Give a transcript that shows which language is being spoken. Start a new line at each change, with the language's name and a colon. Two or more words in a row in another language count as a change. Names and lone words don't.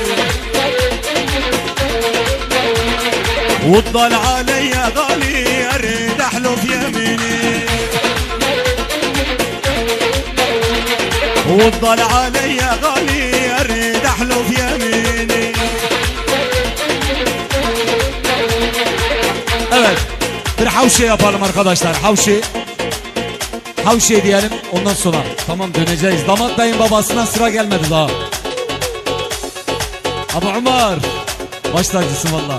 Arabic: وتضل علي غالي اريد احلف يميني. وتضل علي غالي اريد احلف يميني.
Turkish: Evet, bir havşi yapalım arkadaşlar, havşi. Havşe diyelim ondan sonra. Tamam döneceğiz. Damat dayın babasına sıra gelmedi daha. Abi Ömer. Baş tacısın valla.